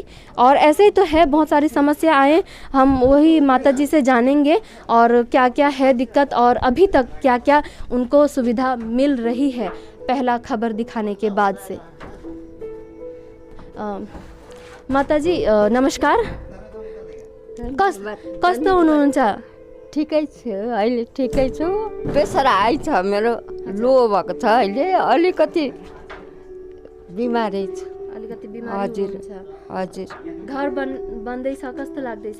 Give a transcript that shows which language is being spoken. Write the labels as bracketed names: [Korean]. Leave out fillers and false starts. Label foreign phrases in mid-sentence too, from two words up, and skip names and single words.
[Hindi] और ऐसे ही तो है, बहुत सारी समस्या आए, हम वही माता जी से जानेंगे और क्या क्या है दिक्कत और अभी तक क्या क्या उनको सुविधा मिल रही है पहला खबर दिखाने के बाद से। माता जी नमस्कार। [Nepali] कस्तो हुनुहुन्छ? ठिकै छु, अहिले ठिकै छु। [English] pressure high [Nepali] छ मेरो, लो भएको छ अहिले, अलिकति बिमारी छु। अलिकति बिमारी हजुर हुनुहुन्छ। हजुर। घर बन्दैछ, कस्तो लाग्दैछ?